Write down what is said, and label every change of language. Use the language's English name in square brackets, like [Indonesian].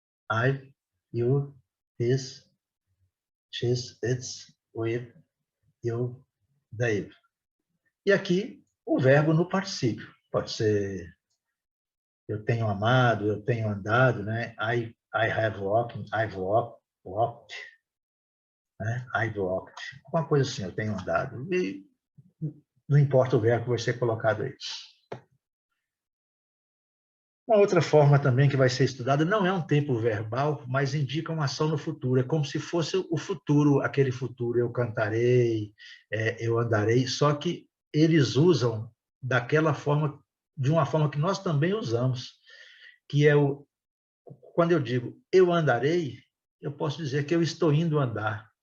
[English] I've, you, his, she's, it's, we've, you've, they've. [Portuguese] E aqui o verbo no particípio. Pode ser eu tenho amado, eu tenho andado, né? [English] I have walked, I've walked, né? I've walked. [Portuguese] Alguma coisa assim, eu tenho andado. E não importa o verbo que vai ser colocado aí. Uma outra forma também que vai ser estudada não é um tempo verbal, mas indica uma ação no futuro. É como se fosse o futuro, aquele futuro, eu cantarei, eu andarei, só que eles usam daquela forma, de uma forma que nós também usamos, que é quando eu digo eu andarei, eu posso dizer que eu estou indo andar.